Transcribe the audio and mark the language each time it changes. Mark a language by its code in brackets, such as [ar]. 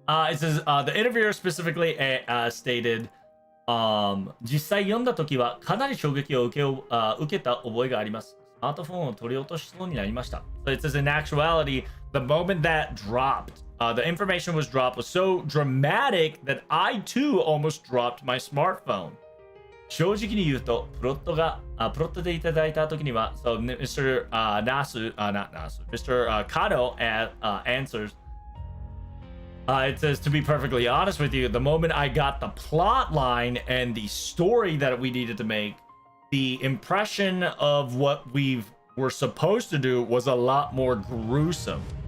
[en] It says the interviewer specifically stated, [ja] 実際読んだ時はかなり衝撃を受けた覚えがあります。スマートフォンを取り落としそうになりました。 [en] So it says in actuality, the moment that dropped, the information was dropped was so dramatic that I too almost dropped my smartphone. [ja] 正直に言うと、プロットでいただいた時には、 [en] so Mr. not Nasu, Mr. Kano answers, it says, to be perfectly honest with you, the moment I got the plot line and the story that we needed to make, the impression of what were supposed to do was a lot more gruesome.